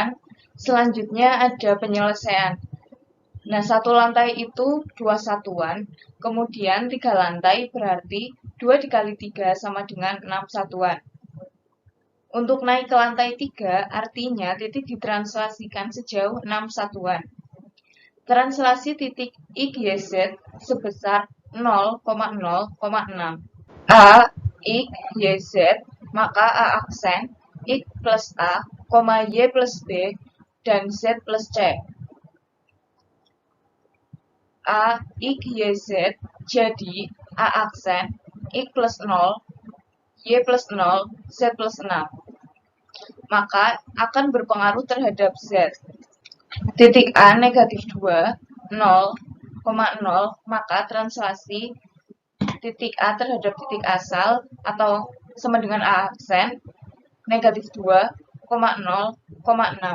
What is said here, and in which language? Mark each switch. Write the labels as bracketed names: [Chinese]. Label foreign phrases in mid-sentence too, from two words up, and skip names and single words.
[Indonesian] Selanjutnya ada penyelesaian. Nah, satu lantai itu 2 satuan, kemudian 3 lantai berarti 2 dikali 3 sama dengan 6 satuan. Untuk naik ke lantai 3, artinya titik ditranslasikan sejauh 6 satuan. Translasi titik XYZ sebesar 0,0,6. A, X, Y, Z, maka A aksen, X plus A, Y plus B, dan Z plus C. A, X, Y, Z, jadi A aksen, X plus 0, Y plus 0, Z plus 6. Maka akan berpengaruh terhadap Z. Titik A negatif 2, 0,0, maka translasi titik A terhadap titik asal atau sama dengan A aksen, negatif 2,0,6.